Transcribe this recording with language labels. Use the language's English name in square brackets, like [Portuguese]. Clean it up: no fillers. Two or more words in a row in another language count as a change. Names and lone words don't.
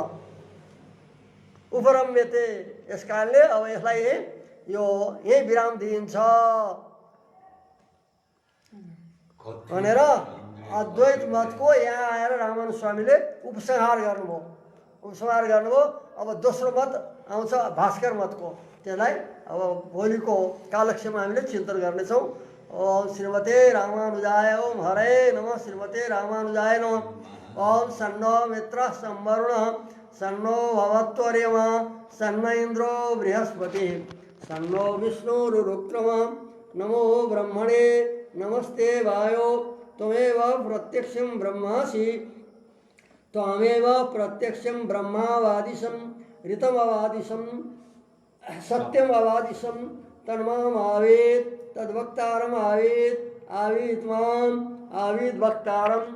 [Nepali] उपरम्यते, यस कारणले अब यसलाई यही विराम दिइन्छ भनेर अद्वैत मतको यहाँ आएर रामानुज स्वामीले उपसंहार गर्नुभयो। अब दोस्रो मत आउँछ भास्कर मतको, त्यसलाई अब भोलिको कालक्षेपमा हामीले चिन्तन गर्नेछौँ। [Sanskrit] ओम श्रीमते रामानुजाय ओम हरे नमः, श्रीमते रामानुजाय नमः। ओम सन्नो मित्र संवरुण सन्नो भवत्वर्यमा सन्न इंद्रो बृहस्पति सन्नो विष्णुरुक्रम। नमो ब्रह्मणे नमस्ते वायो त्वमेव प्रत्यक्षं ब्रह्मासि, त्वमेव प्रत्यक्षं ब्रह्मावादिशं ऋतमवादिशं सत्यमवादिशं तन्मामावेत् तद्वक्तारमावेत् आवीत् माम् आविद वक्तारम।